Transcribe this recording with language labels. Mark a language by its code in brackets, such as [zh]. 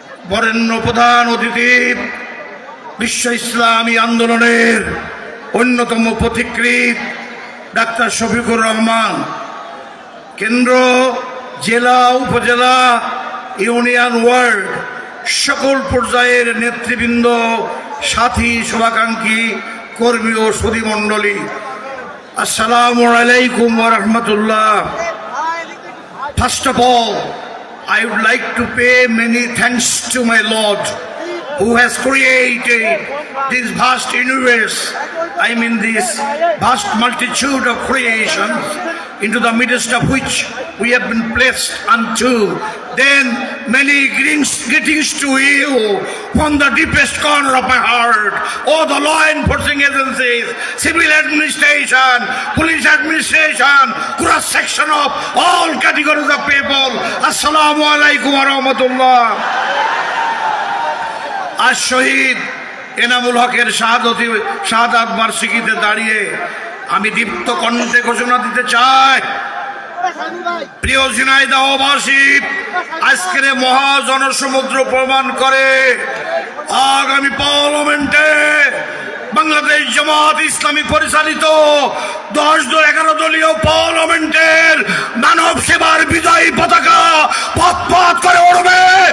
[bn] বরেণ্য প্রধান অতিথি, বিশ্ব ইসলামী আন্দোলনের অন্যতম পথিকৃৎ ডাক্তার শফিকুর রহমান, কেন্দ্র, জেলা, উপজেলা, ইউনিয়ন, ওয়ার্ড সকল পর্যায়ের নেতৃবৃন্দ, সাথী, শুভাকাঙ্ক্ষী, কর্মী ও সুধীমণ্ডলী, আসসালামু আলাইকুম ওয়া রাহমাতুল্লাহ। [en] First of all, I would like to pay many thanks to my Lord who has created this vast universe, I mean this vast multitude of creations, into the midst of which we have been placed unto. Then many greetings to you from the deepest corner of my heart. All the law enforcing agencies, civil administration, police administration, cross section of all categories of people. [ar] Assalamu alaikum wa rahmatullah. [bn] আজ শহীদ এনামুল হকের শাহাদাত বার্ষিকীতে দাঁড়িয়ে আমি দীপ্ত কণ্ঠে ঘোষণা দিতে চাই, প্রিয় ঝিনাইদহবাসী, আজকের মহা জনসমুদ্র প্রমাণ করে আগামী পার্লামেন্টে বাংলাদেশ জামাত ইসলামী পরিচালিত 11 দলীয় পার্লামেন্টের মানব সেবার বিজয়ী পতাকা পথ পথ করে উড়বে।